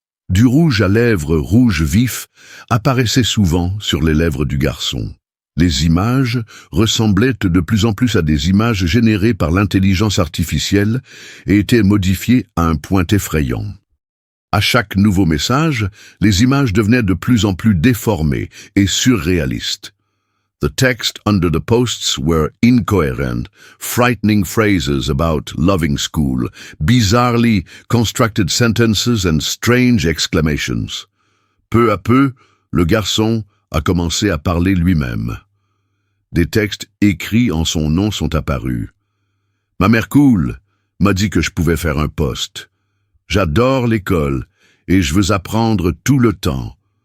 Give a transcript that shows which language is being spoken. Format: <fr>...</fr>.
<fr>Du rouge à lèvres rouge vif apparaissait souvent sur les lèvres du garçon. Les images ressemblaient de plus en plus à des images générées par l'intelligence artificielle et étaient modifiées à un point effrayant. À chaque nouveau message, les images devenaient de plus en plus déformées et surréalistes.</fr> <en>The text under the posts were incoherent, frightening phrases about loving school, bizarrely constructed sentences and strange exclamations.</en> <fr>Peu à peu, le garçon a commencé à parler lui-même. Des textes écrits en son nom sont apparus. Ma mère cool m'a dit que je pouvais faire un post. J'adore l'école et je veux apprendre tout le temps.</fr>